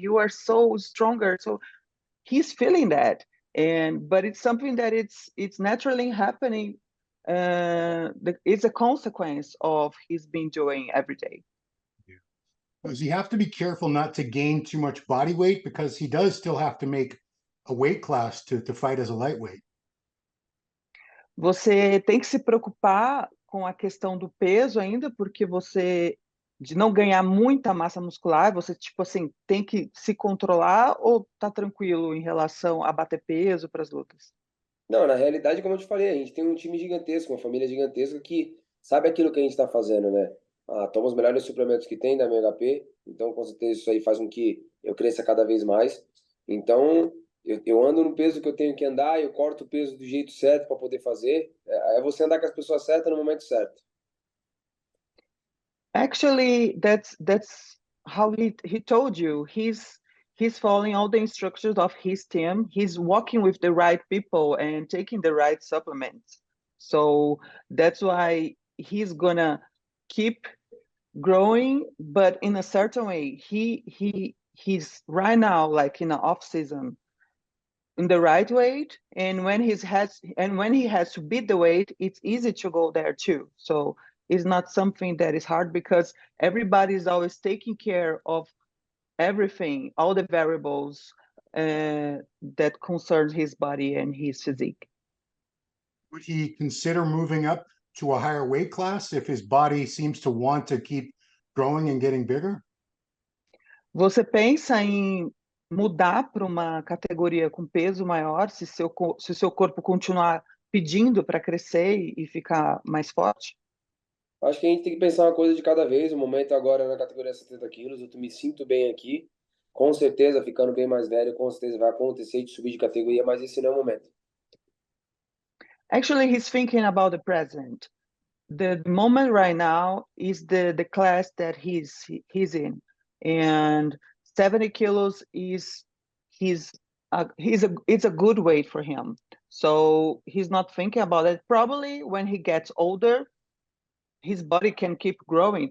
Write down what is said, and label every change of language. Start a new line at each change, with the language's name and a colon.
English: You are so stronger." So he's feeling that, but it's something that it's naturally happening. It's a consequence of he's been doing every day. Does he have to be careful not to gain too much body weight, because he does still have to make a weight class to fight as a lightweight?
Portuguese: Você tem que se preocupar com a questão do peso ainda, porque de não ganhar muita massa muscular, você, tipo assim, tem que se controlar, ou tá tranquilo em relação a bater peso para as lutas? Não, na realidade, como eu te falei, a gente tem um time gigantesco, uma família gigantesca que sabe aquilo que a gente está fazendo, né? Toma os melhores suplementos que tem da MHP, então com certeza isso aí faz com que eu cresça cada vez mais. Então, eu ando no peso que eu tenho que andar, eu corto o peso do jeito certo para poder fazer. É você andar com as pessoas certas no momento certo.
English: Actually, that's how he told you. He's following all the instructions of his team. He's working with the right people and taking the right supplements. So that's why he's gonna keep growing, but in a certain way. He's right now like in an off season in the right weight, and when he has to beat the weight, it's easy to go there too. So it's not something that is hard, because everybody is always taking care of everything, all the variables that concern his body and his physique. Would he consider moving up to a higher weight class if his body seems to want to keep growing and getting bigger?
Portuguese: Você pensa em mudar para uma categoria com peso maior, se seu corpo continuar pedindo para crescer e ficar mais forte? Acho que a gente tem que pensar uma coisa de cada vez. O momento agora é na categoria 70 quilos, eu me sinto bem aqui. Com certeza, ficando bem mais velho, com certeza vai acontecer de subir de categoria, mas esse não é o momento.
English: Actually, he's thinking about the present. The moment right now is the class that he's in, and 70 kilos is it's a good weight for him. So he's not thinking about it. Probably when he gets older, his body can keep growing.